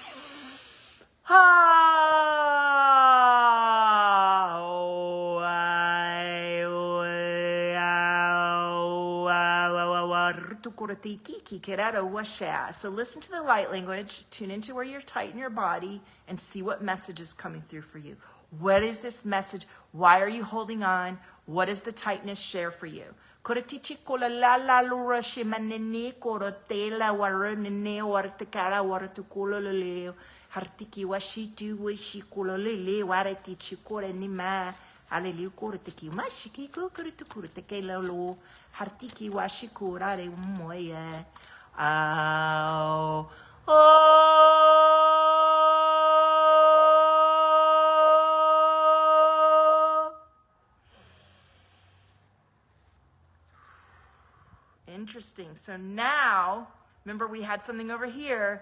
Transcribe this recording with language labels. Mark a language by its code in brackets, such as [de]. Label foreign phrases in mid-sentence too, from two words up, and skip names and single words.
[en] So listen to the light language, tune into where you're tight in your body and see what message is coming through for you. What is this message? Why are you holding on? What does the tightness share for you? Hartiki washitu wishikulolele wareti chikore nima aleli kurtiki mashiki kukurtu kurteke lolo hartiki washikurare moye Interesting. So now, remember we had something over here.